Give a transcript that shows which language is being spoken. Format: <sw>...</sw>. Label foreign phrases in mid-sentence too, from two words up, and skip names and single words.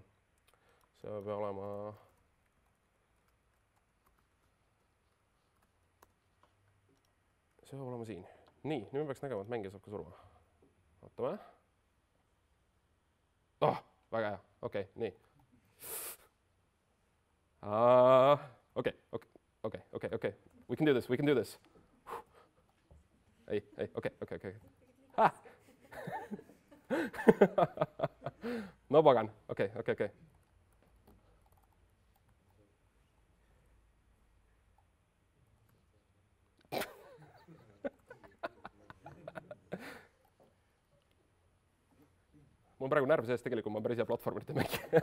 <et>See peab olema... See peab olema siin. Nii, nüüd me peaks nägema, et mängija saab ka surma. Vaatame. Väga hea. Okei, nii. Okei.</et> <en>We can do this.</en> <et>Ei, okei. No pagan. Okei. Mul on praegu närv sees, tegelikult ma päris hea platvormite mängi.</et>